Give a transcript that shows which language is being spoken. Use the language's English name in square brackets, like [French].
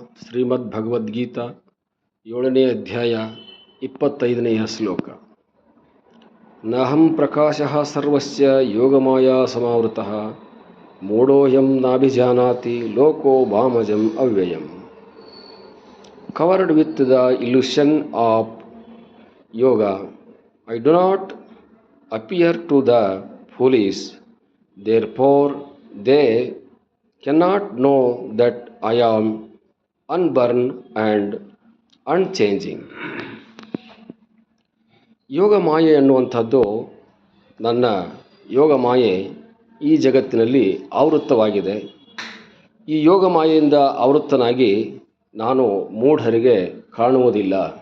[Kannada] ಶ್ರೀಮದ್ಭಗವದ್ಗೀತಾ 7ನೇ ಅಧ್ಯಾಯ 25ನೆಯ ಶ್ಲೋಕ. [Sanskrit] ನಹಂ ಪ್ರಕಾಶಃ ಸರ್ವಸ್ಯ ಯೋಗಮಾಯಾ ಸಮಾವೃತಃ ಮೂಢೋಯಂ ನಾಭಿಜಾನಾತಿ ಲೋಕೋ ವಾಮಜಂ ಅವ್ಯಯಂ. [English] Covered with the illusion of yoga, I do not appear to the foolish, therefore they cannot know that I am unborn and unchanging. [Kannada] ಯೋಗ ಮಾಯೆ ಎನ್ನುವಂಥದ್ದು ನನ್ನ ಯೋಗ ಮಾಯೆ ಈ ಜಗತ್ತಿನಲ್ಲಿ ಆವೃತ್ತವಾಗಿದೆ. ಈ ಯೋಗ ಮಾಯೆಯಿಂದ ಆವೃತ್ತನಾಗಿ ನಾನು ಮೂಢರಿಗೆ ಕಾಣುವುದಿಲ್ಲ.